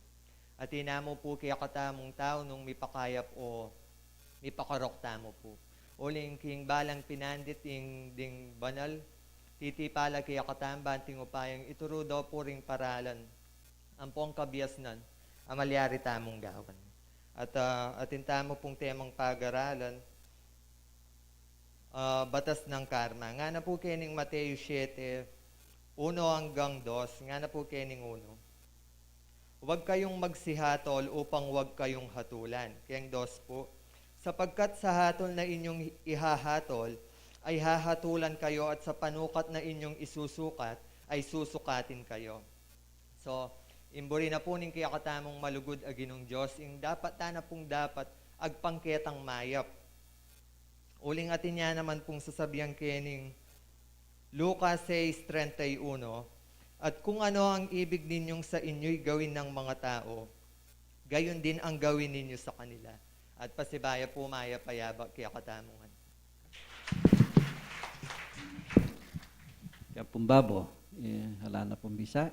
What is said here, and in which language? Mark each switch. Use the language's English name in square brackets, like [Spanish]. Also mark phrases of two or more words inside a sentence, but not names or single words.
[Pampanga] At inamo po kaya katamong tao nung mipakayap o mipakarok tamo po. Uling king balang pinandit ding banal titipala kaya katamba ting upayang ituro daw po ring paralan ang pong kabiasnan amalyari tamong gawan. At atin tamo pong temang pag-aralan, [Filipino] batas ng karma. [Pampanga] Nga na po kening Mateo 7, 1 hanggang 2, nga na po kening 1. [Filipino] huwag kayong magsihatol upang huwag kayong hatulan. Kayang dos po, sapagkat sa hatol na inyong ihahatol, ay hahatulan kayo at sa panukat na inyong isusukat, ay susukatin kayo. [Pampanga] So, imburi na po ning kaya katamong malugod aginong Diyos, yung dapat na pong dapat agpangketang mayap. Uling atin niya naman pong sasabihan kening Lucas 6:31, [Filipino] at kung ano ang ibig ninyong sa inyo'y gawin ng mga tao, gayon din ang gawin ninyo sa kanila. [Pampanga] At pasibaya po maya payaba kaya katamungan. Kaya pumbabo, hala na pong bisa.